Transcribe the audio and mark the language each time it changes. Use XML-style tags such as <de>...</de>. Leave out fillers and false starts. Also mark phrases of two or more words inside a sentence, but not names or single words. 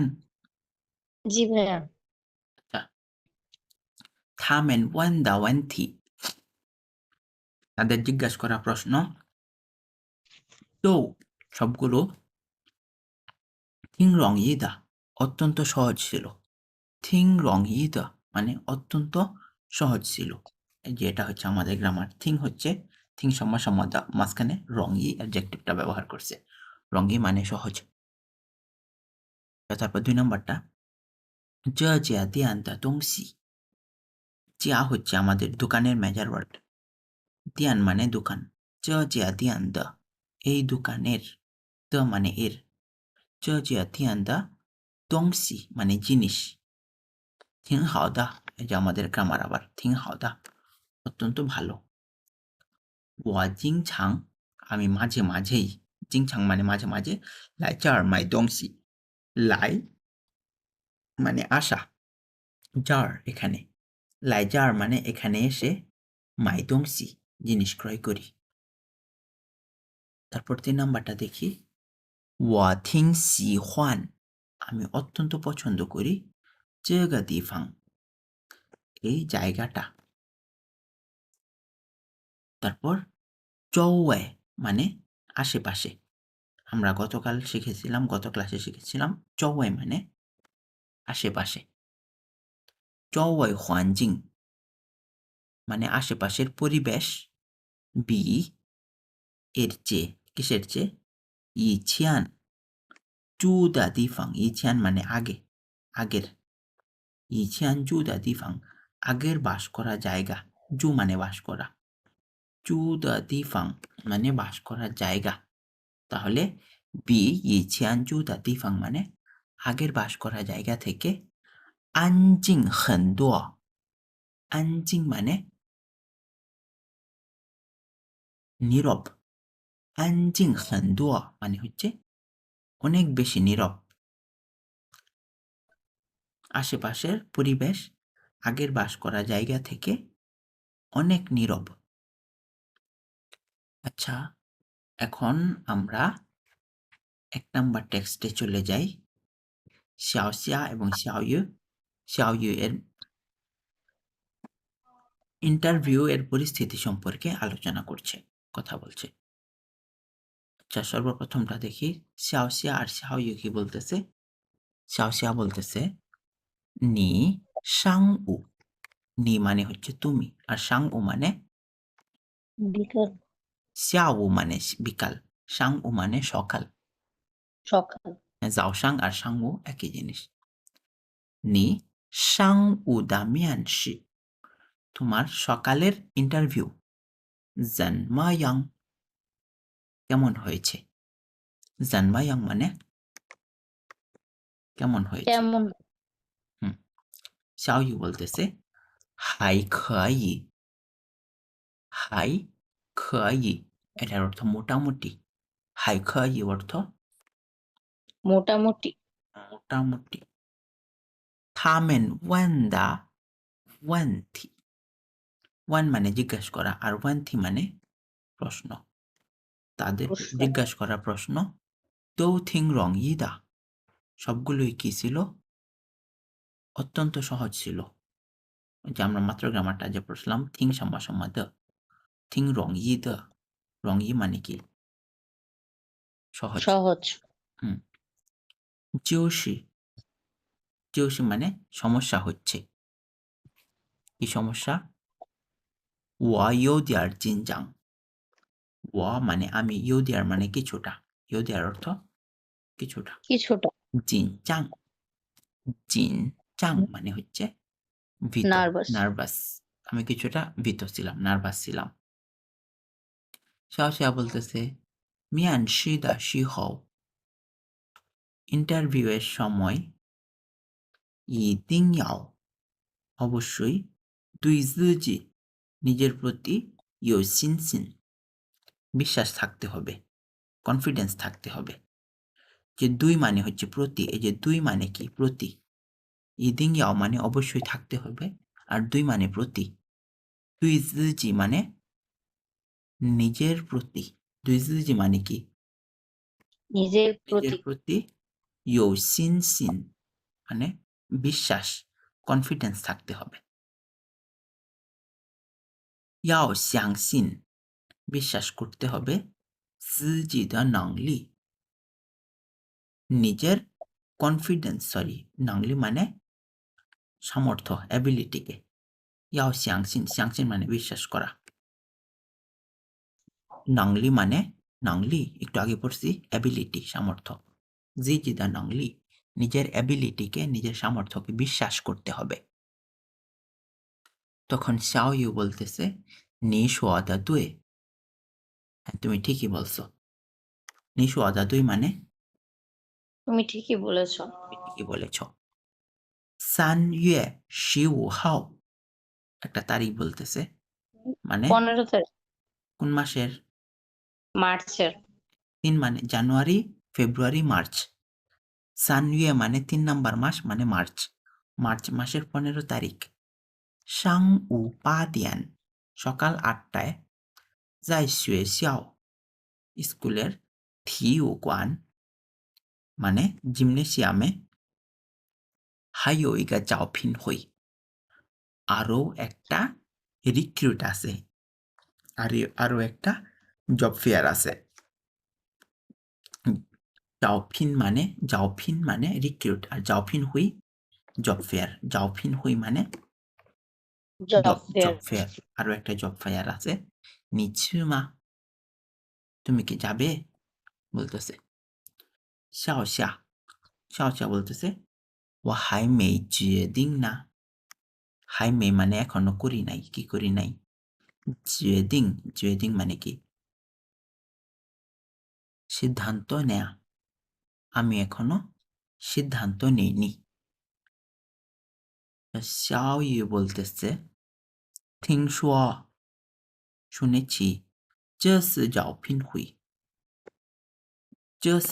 <bn>জি ভাইয়া। আচ্ছা,</bn> <zh>他们问的问题</zh> <bn>তাদের জিজ্ঞাসা করা প্রশ্ন তো সবগুলো</bn> <zh>挺容易的</zh> <bn>অত্যন্ত সহজ ছিল।</bn> <zh>挺容易的</zh> <bn>মানে অত্যন্ত সহজ ছিল। এই যে এটা হচ্ছে আমাদের গ্রামার। থিং হচ্ছে থিং সম্মা মাঝখানে রঙই অ্যাডজেক্টিভটা ব্যবহার করছে। রঙই মানে সহজ। তারপর ২ নাম্বারটা</bn> <zh>这家店的东西</zh> <bn>যা হচ্ছে আমাদের দোকানের মেজর ওয়ার্ড। দিয়ান মানে দোকান।</bn> <zh>这家店的</zh> <bn>এই দোকানের, দ মানে এর।</bn> <zh>这家店的东西</zh> <bn>মানে জিনিস।</bn> <zh>挺好的</zh> <bn>এই যে আমাদের গ্রামার আবার</bn> <zh>挺好的</zh> <bn>অত্যন্ত ভালো।</bn> <zh>我经常</zh> <bn>আমি মাঝে মাঝেই,</bn> <zh>经常</zh> <bn>মানে মাঝে মাঝে</bn> <zh>来这儿买东西。</zh> <bn>来 মানে আসা, 这儿এখানে।</bn> <zh>来这儿</zh> <bn>মানে এখানে এসে,</bn> <zh>买东西</zh> <bn>জিনিস ক্রয় করি। তারপর ৩ নাম্বারটা দেখি</bn> <zh>我挺喜欢</zh> <bn>আমি অত্যন্ত পছন্দ করি</bn> <zh>这个地方</zh> <bn>এই জায়গাটা। তারপর 周围 মানে আশেপাশে। আমরা গত ক্লাসে শিখেছিলাম 周围 মানে আশেপাশে।</bn> <zh>周围环境</zh> <bn>মানে আশেপাশের পরিবেশ। বি এর চেয়ে, কিসের চেয়ে?</bn> <zh>以前住的地方 以前</zh> <bn>মানে আগে, আগের।</bn> <zh>以前住的地方</zh> <bn>আগের বাস করা জায়গা। জু মানে বাস করা।</bn> <zh>住的地方</zh> <bn>মানে বাস করার জায়গা। তাহলে বি</bn> <zh>以前住的地方</zh> <bn>মানে আগের বাস করা জায়গা থেকে</bn> <zh>安静很多</zh> <bn>安静 মানে নীরব।</bn> <zh>安静很多</zh> <bn>মানে হচ্ছে অনেক বেশি নীরব। আশেপাশের পরিবেশ আগের বাস করা জায়গা থেকে অনেক নীরব। আচ্ছা, এখন আমরা ১ নাম্বার টেক্সটে চলে যাই। 小虾এবং 小鱼 小鱼 এর ইন্টারভিউ এর পরিস্থিতি সম্পর্কে আলোচনা করছে, কথা বলছে। আচ্ছা, সর্বপ্রথমটা দেখি 小虾আর 小鱼 কি বলতেছে। 小虾বলতেছে</bn> <zh>你上午</zh> <bn>নি মানে হচ্ছে তুমি, আর 上午 মানে বিকাল, 下午 মানে বিকাল, 上午 মানে সকাল। সকাল। 早上আর 上午 একই জিনিস।</bn> <zh>你上午的面试</zh> <bn>তোমার সকালের ইন্টারভিউ 怎么样 কেমন হয়েছে। 怎么样 মানে কেমন হয়েছে। কেমন? হুম, 小雨বলতেছে</bn> <zh>还可以 还可以</zh> <bn>এটার অর্থ মোটামুটি।</bn> <zh>还可以 অর্থ</zh> <bn>মোটামুটি। মোটামুটি।</bn> <zh>他们问的问题</zh> <bn>ওয়ান মানে জিজ্ঞাসা করা, আর 问题 মানে প্রশ্ন। তাদের প্রশ্ন। জিজ্ঞাসা করা প্রশ্ন</bn> <zh>都挺容易的</zh> <bn>সবগুলোই কি ছিল? অত্যন্ত সহজ ছিল। ওই যে আমরা মাত্র গ্রামারটা যে পড়ছিলাম</bn> <zh>听什么的 挺容易的 容易</zh> <bn>মানে কি? সহজ। সহজ। হুম।</bn> <zh>就是就是</zh> <bn>মানে সমস্যা হচ্ছে। কি সমস্যা?</bn> <zh>我有点紧张</zh> <bn>ও মানে আমি, 有点 মানে কিছুটা, 有点 অর্থ কিছুটা, কিছুটা 紧张 জিন চাং মানে হচ্ছে ভীত, নার্ভাস। নার্ভাস। আমি কিছুটা ভীত ছিলাম, নার্ভাস ছিলাম। শাওশিয়া বলতেছে</bn> <zh>面试的时候</zh> <bn>ইন্টারভিউয়ের সময়</bn> <zh>一定要</zh> <bn>অবশ্যই</bn> <zh>对自己</zh> <bn>নিজের প্রতি</bn> <zh>有信心</zh> <bn>বিশ্বাস থাকতে হবে, কনফিডেন্স থাকতে হবে। যে ২ মানে হচ্ছে প্রতি, এই যে ২ মানে কি? প্রতি।</bn> <zh>一定要</zh> <bn>মানে অবশ্যই থাকতে হবে, আর ২ মানে প্রতি।</bn> <zh>对自己</zh> <bn>মানে নিজের প্রতি।</bn> <zh>对自己</zh> <bn>মানে কি? নিজের নিজের প্রতি। প্রতি</bn> <zh>有信心</zh> <bn>মানে বিশ্বাস, কনফিডেন্স থাকতে হবে।</bn> <zh>要相信</zh> <bn>বিশ্বাস করতে হবে</bn> <zh>自己的能力</zh> <bn>নিজের কনফিডেন্স, নংলি মানে সামর্থ্য, অ্যাবিলিটিকে।</bn> <zh>要相信 相信</zh> <bn>মানে বিশ্বাস করা। নংলি মানে নংলি একটু আগে পড়ছি অ্যাবিলিটি, সামর্থ্য।</bn> <zh>自己的能力</zh> <bn>নিজের অ্যাবিলিটিকে, নিজের সামর্থ্যকে বিশ্বাস করতে হবে। তখন শাও ইউ বলতেছে</bn> <zh>你说的对</zh> <bn>হ্যাঁ, তুমি ঠিকই বলছো।</bn> <zh>你说的对 মানে</zh> <bn>তুমি ঠিকই বলেছ। তুমি ঠিকই বলেছ। 3 月15号 একটা তারিখ বলতেছে, মানে 15 তারিখ কোন মাসের? মার্চের। 3 মানে জানুয়ারি, ফেব্রুয়ারি, মার্চ। 3月 মানে 3 নাম্বার মাস মানে মার্চ। মার্চ মাসের 15 তারিখ।</bn> <zh>上午8点</zh> <bn>সকাল 8 টায়</bn> <zh>在学校</zh> <bn>স্কুলের 体育馆 মানে জিমনেসিয়ামে</bn> <zh>还有一个招聘会</zh> <bn>আরও একটা রিক্রুট আছে, আরও একটা জব ফেয়ার আছে। জাওফিন মানে রিক্রুট, আর জাওফিন হুই জব ফেয়ার। জাওফিন হুই মানে জব ফেয়ার। জব ফেয়ার, আরও একটা জব ফেয়ার আছে। নিচুমা তুমি কি যাবে? বলতেছে। শাওশিয়া, শাওশিয়া বলতেছে</bn> <zh>我还没决定呢还没</zh> <bn>মানে এখনো করি নাই, কি করি নাই? 决定 মানে কি? সিদ্ধান্ত নেয়া। আমি এখনো সিদ্ধান্ত নেইনি। শাও ইউ বলতেছে 听说 শুনেছি</bn> <zh>这次招聘会 这次</zh>